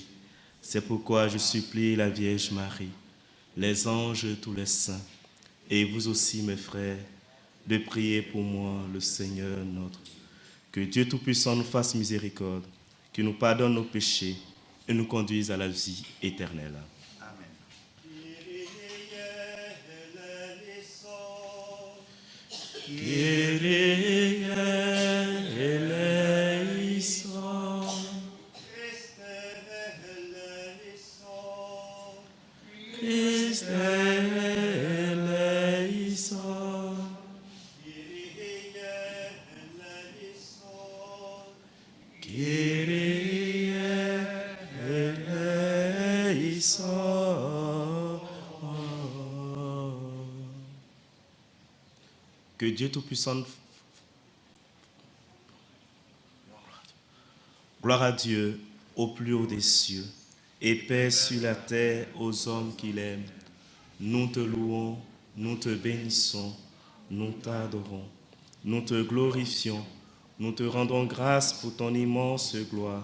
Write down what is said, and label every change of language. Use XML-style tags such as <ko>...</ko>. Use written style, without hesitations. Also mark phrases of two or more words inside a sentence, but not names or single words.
<fr>C'est pourquoi je supplie la Vierge Marie, les anges et tous les saints, et vous aussi mes frères, de prier pour moi, le Seigneur notre. Que Dieu Tout-Puissant nous fasse miséricorde, qu'il nous pardonne nos péchés et nous conduise à la vie éternelle.</fr> <el>Kyrie eleison. Christe eleison. Kyrie eleison.</el> <fr>Que Dieu Tout-Puissant, gloire à Dieu au plus haut des cieux et paix sur la terre aux hommes qu'il aime. Nous te louons, nous te bénissons, nous t'adorons, nous te glorifions, nous te rendons grâce pour ton immense gloire.</fr>